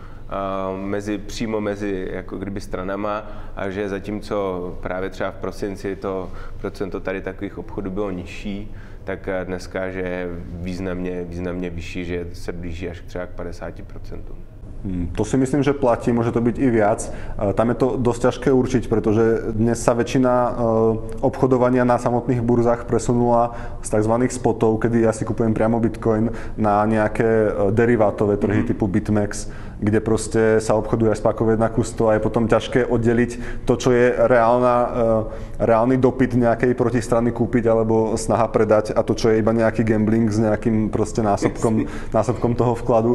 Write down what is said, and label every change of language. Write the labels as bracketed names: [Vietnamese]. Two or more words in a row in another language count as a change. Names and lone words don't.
[Czech] přímo mezi jako kdyby stranama, a že zatímco právě třeba v prosinci to procento tady takových obchodů bylo nižší, tak dneska že je významně vyšší, že se blíží až třeba k 50%. [Slovak] To si myslím, že platí, môže to byť i viac. Tam je to dosť ťažké určiť, pretože dnes sa väčšina obchodovania na samotných burzách presunula z tzv. Spotov, kedy ja si kupujem priamo Bitcoin, na nejaké derivátové trhy typu BitMEX, kde proste sa obchoduje aj s pákové 1:100 a je potom ťažké oddeliť to, čo je reálny dopyt nejakej protistrany kúpiť alebo snaha predať, a to, čo je iba nejaký gambling s nejakým proste násobkom toho vkladu.